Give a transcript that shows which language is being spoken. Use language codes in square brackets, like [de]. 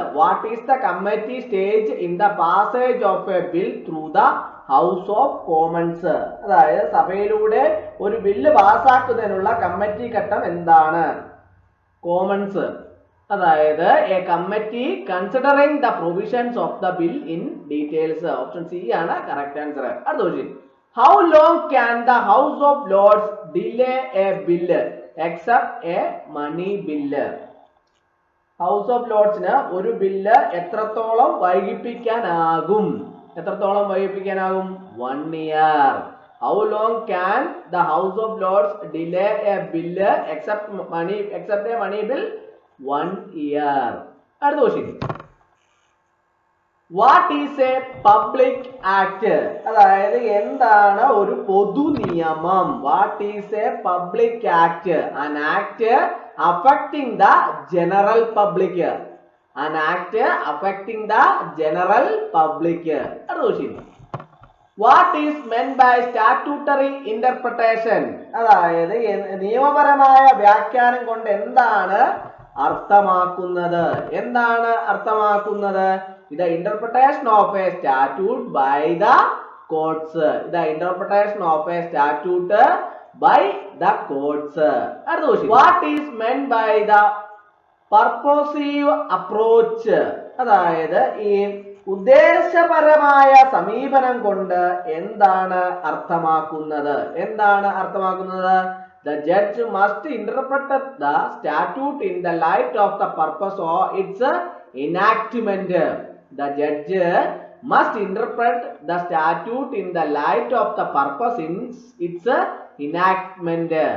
[en] What is the committee stage in the passage of a bill through the House of Commons? [ml] അതായത് സഭയിലൂടെ ഒരു bill പാസ്സാക്കുന്നതിനുള്ള committee ഘട്ടം എന്താണ്? [en] Commons. [ml] അതായത് [en] a committee considering the provisions of the bill in details. [ml] Option C ആണ് correct answer. അടുത്ത question. [en] How long can the House of Lords delay a bill except a money bill? [ml] House of ലോർഡ്സിന് ഒരു bill എത്രത്തോളം വൈകിപ്പിക്കാനാകും? എത്രത്തോളം വൈകിപ്പിക്കാനാകും? [en] 1 year. How long can the House of Lords delay a bill except a money bill? 1 year. [ml] അടുത്ത question. [en] What is a public act? [ml] അതായത് എന്താണ് ഒരു പൊതു നിയമം? [en] What is a public act? An act affecting the general public. An act affecting the general public. What is meant by statutory interpretation? [ml] അതായത് നിയമപരമായ വ്യാഖ്യാനം കൊണ്ട് എന്താണ് അർത്ഥമാക്കുന്നത്? എന്താണ് അർത്ഥമാക്കുന്നത്? [en] The interpretation of a statute by the courts. The interpretation of a statute by the courts. What is meant by the purposive approach? [ml] അതായത് ഈ ഉദ്ദേശപരമായ സമീപനം കൊണ്ട് എന്താണ് അർത്ഥമാക്കുന്നത്? എന്താണ് അർത്ഥമാക്കുന്നത്? [en] The judge must interpret the statute in the light of the purpose of its enactment. The judge must interpret the statute in the light of the purpose in its enactment.